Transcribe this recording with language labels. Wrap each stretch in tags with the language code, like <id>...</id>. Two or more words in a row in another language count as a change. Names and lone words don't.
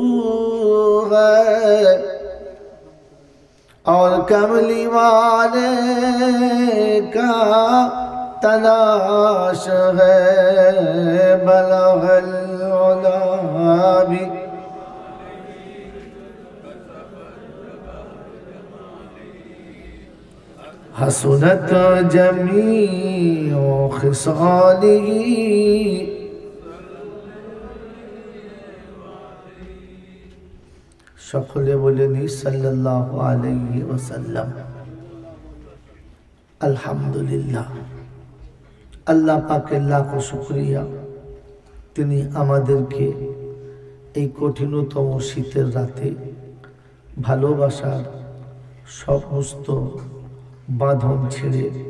<ur>ہے اور کملی والے کا تلاش ہے</ur> <ar>بلغ العلا</ar> <ur>بھی</ur> <ar>حسنت جمیع خصالہ</ar> <bn>সকলে বলেনি</bn> <ar>صلى الله عليه وسلم الحمد لله</ar> <bn>আল্লাহ পাকের লাখো শুকরিয়া তিনি আমাদেরকে এই কঠিনতম শীতের রাতে ভালোবাসার সমস্ত বাঁধন ছেড়ে</bn>